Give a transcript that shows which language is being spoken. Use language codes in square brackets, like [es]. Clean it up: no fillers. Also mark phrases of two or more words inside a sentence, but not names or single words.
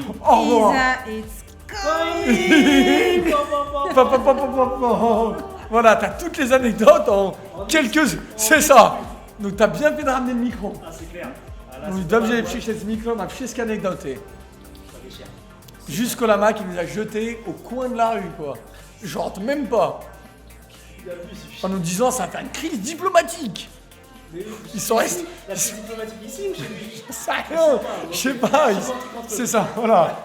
[fr] au revoir. [en] Isa, it's [fr] Oui. Pa. Voilà, t'as toutes les anecdotes en quelques... C'est ça. Donc t'as bien fait de ramener le micro. Ah c'est clair. Ah, là, [pl] Mój [fr] c'est [pl] dobrze [fr] pas je mal, [pl] przyszedł z mikro, ma wszystkie anegdoty. [fr] ça déchire. Jusqu'au lama qui nous a jetés au coin de la rue, quoi. Je rentre même pas. Il a vu, c'est En nous disant, ça va faire une crise diplomatique. Mais Ils sont restés... la crise diplomatique ici ou chez lui? Ça rien, je sais pas. C'est ça, voilà.